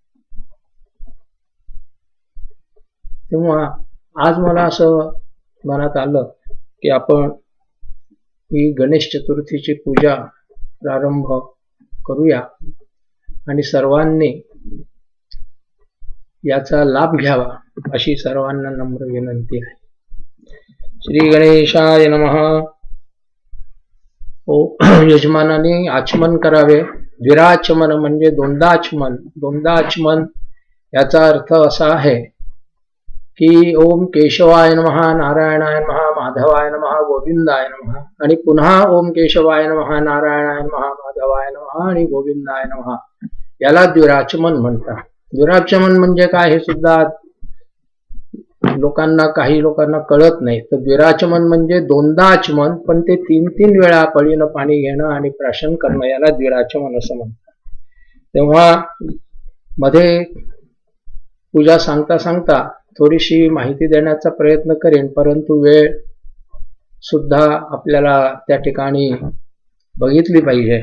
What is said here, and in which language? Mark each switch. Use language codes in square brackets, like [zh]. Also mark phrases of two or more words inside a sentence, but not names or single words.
[mr] तेव्हा आज मला असं मनात आलं की आपण ही गणेश चतुर्थीची पूजा प्रारंभ करूया आणि सर्वांनी याचा लाभ घ्यावा अशी सर्वांना नम्र विनंती आहे. [sa] श्री गणेशाय नमः. [mr] यजमानाने आचमन करावे. द्विराचमन म्हणजे दोनदा आचमन याचा अर्थ असा आहे की [sa] ओम केशवाय नमः, नारायणाय नमः, माधवाय नमः, गोविंदाय नमः [mr] आणि पुन्हा [sa] ओम केशवाय नमः, नारायणाय नमः, माधवाय नमः आणि गोविंदाय नमः [mr] याला द्विराचमन म्हणतात. द्विराचमन म्हणजे काय हे सुद्धा काही लोकांना कळत नाही. तर द्विराचमन म्हणजे दोनदा आचमन, पण ते 3 वेळा पळीनं पाणी घेणं आणि प्राशन करणं याला द्विराचमन असं म्हणतात. तेव्हा मध्ये पूजा सांगता थोडीशी माहिती देण्याचा प्रयत्न करेन, परंतु वेळ सुद्धा आपल्याला त्या ठिकाणी बघितली पाहिजे.